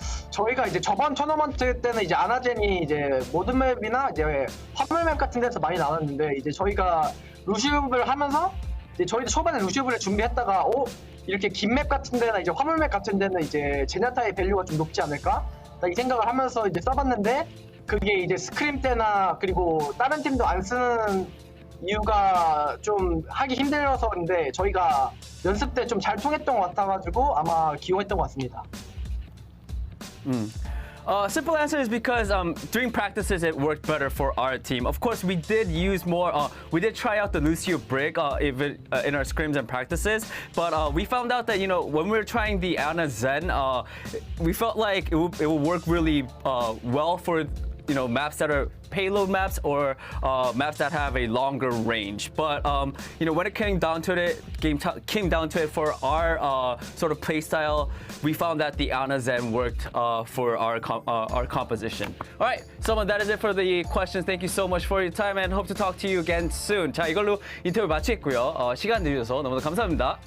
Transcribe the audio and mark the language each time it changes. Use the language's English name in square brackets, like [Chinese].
[Korean] 저희가 이제 저번 토너먼트 때는 이제 아나젠이 이제 모든 맵이나 이제 화물 맵 같은 데서 많이 나왔는데 이제 저희가 루시오브를 하면서 이제 저희도 초반에 루시오브를 준비했다가 이렇게 긴 맵 같은 데나 이제 화물 맵 같은 데는 이제 제냐타의 밸류가 좀 높지 않을까? 이 생각을 하면서 이제 써봤는데 그게 이제 스크림 때나 그리고 다른 팀도 안 쓰는 이유가 좀 하기 힘들어서인데 저희가 연습 때 좀 잘 통했던 것 같아가지고 아마 기용했던 것 같습니다. [English] Simple answer is because during practices it worked better for our team. Of course, we did use more. We did try out the Lucio Brig in our scrims and practices, but we found out that when we were trying the Ana Zen, we felt like it will work really well for maps that are payload maps or maps that have a longer range. But when it came down to it for our sort of play style, we found that the Ana Zen worked for our composition. All right, someone, that is it for the questions. Thank you so much for your time and hope to talk to you again soon. [Korean] 자, 이걸로 인터뷰 마치겠고요. 시간 내주셔서 너무나 감사합니다.